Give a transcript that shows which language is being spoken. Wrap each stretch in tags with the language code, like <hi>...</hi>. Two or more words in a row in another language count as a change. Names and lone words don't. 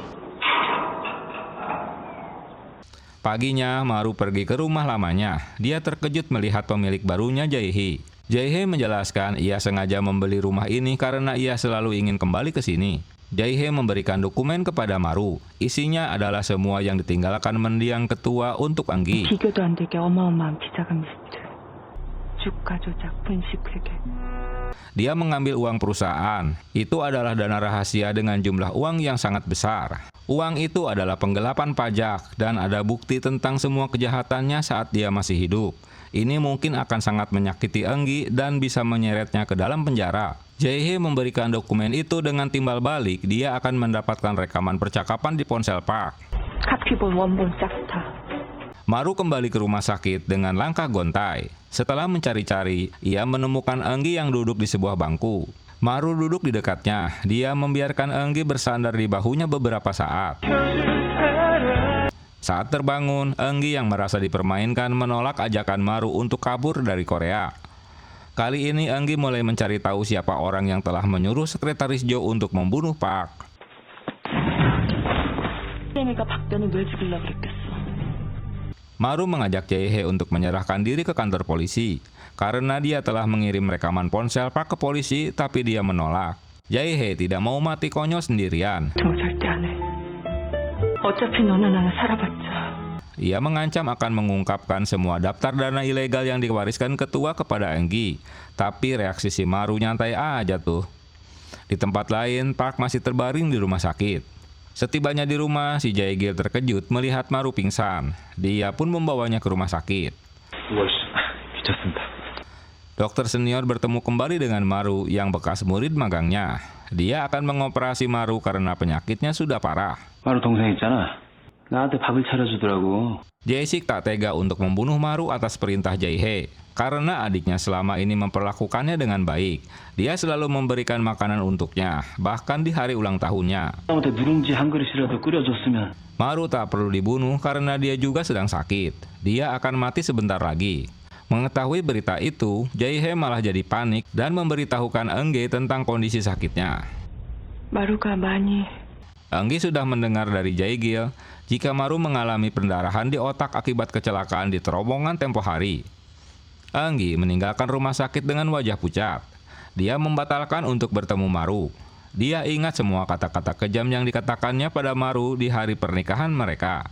<id>Paginya, Maru pergi ke rumah lamanya. Dia terkejut melihat pemilik barunya Jae-hye. Jae-hye menjelaskan ia sengaja membeli rumah ini karena ia selalu ingin kembali ke sini. Jae-hye memberikan dokumen kepada Maru. Isinya adalah semua yang ditinggalkan mendiang ketua untuk Eungi.</id> <ko>비교도 안 되게 어마어마한 비자금 리스트. 주가 조작, 분식 회계.</ko> <id>Dia mengambil uang perusahaan. Itu adalah dana rahasia dengan jumlah uang yang sangat besar. Uang itu adalah penggelapan pajak dan ada bukti tentang semua kejahatannya saat dia masih hidup. Ini mungkin akan sangat menyakiti Eungi dan bisa menyeretnya ke dalam penjara. Jae-hye memberikan dokumen itu dengan timbal balik dia akan mendapatkan rekaman percakapan di ponsel Park.</id> <ko>카피본 원본 싹다.</ko> <id>Maru kembali ke rumah sakit dengan langkah gontai. Setelah mencari-cari, ia menemukan Eungi yang duduk di sebuah bangku. Maru duduk di dekatnya. Dia membiarkan Eungi bersandar di bahunya beberapa saat. Saat terbangun, Eungi yang merasa dipermainkan menolak ajakan Maru untuk kabur dari Korea. Kali ini Eungi mulai mencari tahu siapa orang yang telah menyuruh Sekretaris Joe untuk membunuh Park.</id> <ko>쌤이가 박변을 왜 죽이려고 그랬겠어.</ko> <id>Maru mengajak Jae-hye untuk menyerahkan diri ke kantor polisi karena dia telah mengirim rekaman ponsel Park ke polisi, tapi dia menolak. Jae-hye tidak mau mati konyol sendirian.</id> <ko>저 절대 안 해. 어차피 너나 나나 살아봤자.</ko> <id>Ia mengancam akan mengungkapkan semua daftar dana ilegal yang diwariskan ketua kepada Eungi. Tapi reaksi si Maru nyantai aja tuh. Di tempat lain, Park masih terbaring di rumah sakit. Setibanya di rumah, si Jae-gil terkejut melihat Maru pingsan. Dia pun membawanya ke rumah sakit.</id> <ko>미쳤습니다.</ko> <id>Dokter senior bertemu kembali dengan Maru yang bekas murid magangnya. Dia akan mengoperasi Maru karena penyakitnya sudah parah.</id> <ko>마루 동생 있잖아. 나한테 밥을 차려주더라고.</ko> <id>Jae-sik tak tega untuk membunuh Maru atas perintah Jae-hye. Karena adiknya selama ini memperlakukannya dengan baik. Dia selalu memberikan makanan untuknya, bahkan di hari ulang tahunnya.</id> <ko>아무튼 누룽지 한 그릇이라도 끓여줬으면.</ko> <id>Maru tak perlu dibunuh karena dia juga sedang sakit. Dia akan mati sebentar lagi. Mengetahui berita itu, Jae-hye malah jadi panik dan memberitahukan Eun-gi tentang kondisi sakitnya.</id> <ko>마루가 많이</ko> <id>Eun-gi sudah mendengar dari Jae-gil jika Maru mengalami pendarahan di otak akibat kecelakaan di terowongan tempo hari. Eun-gi meninggalkan rumah sakit dengan wajah pucat. Dia membatalkan untuk bertemu Maru. Dia ingat semua kata-kata kejam yang dikatakannya pada Maru di hari pernikahan mereka.</id>